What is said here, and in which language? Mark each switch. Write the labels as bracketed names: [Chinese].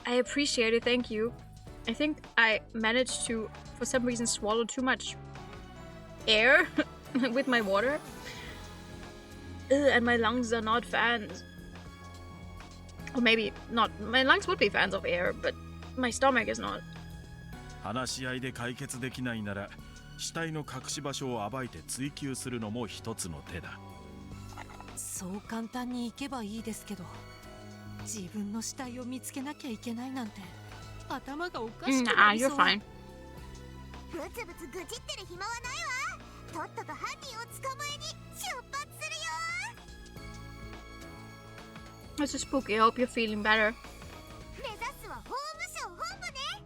[English] I appreciate it, thank you. I think I managed to, for some reason, swallow too much air with my water. Ugh, and my lungs are not fans. Or maybe not. My lungs would be fans of air, but my stomach is not. [Japanese] 話し合いで解決できないなら、死体の隠し場所を暴いて追求するのも一つの手だ。そう簡単に行けばいいですけど、自分の死体を見つけなきゃいけないなんて頭がおかしくなりそう。 [English] You're fine. [Japanese] ブツブツ愚痴ってる暇はないわ。とっとと犯人を捕まえに出発するよ。 [English] This is spooky. I hope you're feeling better. [Japanese] 目指すは法務省本部ね。